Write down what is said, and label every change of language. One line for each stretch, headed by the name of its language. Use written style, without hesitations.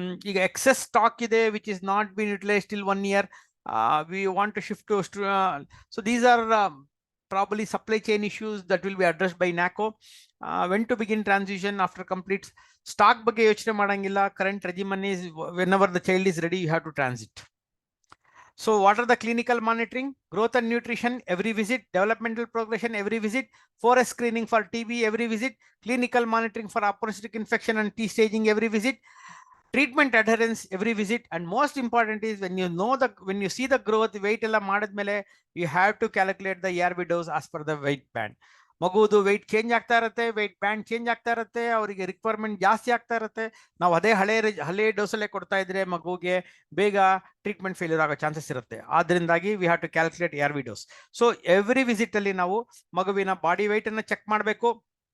English: ಈಗ excess stock ಇದೆ which is not been utilised till 1 year. We want to shift to so these are probably supply chain issues that will be addressed by NACO. When to begin transition after complete stock
Kannada: ಬಗ್ಗೆ ಯೋಚನೆ ಮಾಡಂಗಿಲ್ಲ.
English: Current regimen is whenever the child is ready you have to transit. So what are the clinical monitoring? Growth and nutrition every visit, developmental progression every visit, 4S screening for TB every visit, clinical monitoring for opportunistic infection and T staging every visit, treatment adherence every visit, and most important is when you see the growth,
Kannada: weight ella madadmele
English: you have to calculate the ARV dose as per the weight band.
Kannada: ಮಗುವುದು weight change ಆಗ್ತಾ ಇರುತ್ತೆ, weight band change ಆಗ್ತಾ ಇರುತ್ತೆ, ಅವರಿಗೆ requirement ಜಾಸ್ತಿ ಆಗ್ತಾ ಇರುತ್ತೆ. ನಾವು ಅದೇ ಹಳೆ ಡೋಸಲ್ಲೇ ಕೊಡ್ತಾ ಇದ್ರೆ ಮಗುಗೆ ಬೇಗ ಟ್ರೀಟ್ಮೆಂಟ್ ಫೇಲ್ಯೂರ್ ಆಗೋ ಚಾನ್ಸಸ್ ಇರುತ್ತೆ. ಆದ್ರಿಂದಾಗಿ
English: We have to calculate ARV dose.
Kannada: So every visit ಅಲ್ಲಿ ನಾವು ಮಗುವಿನ ಬಾಡಿ weight ಅನ್ನ ಚೆಕ್ ಮಾಡಬೇಕು.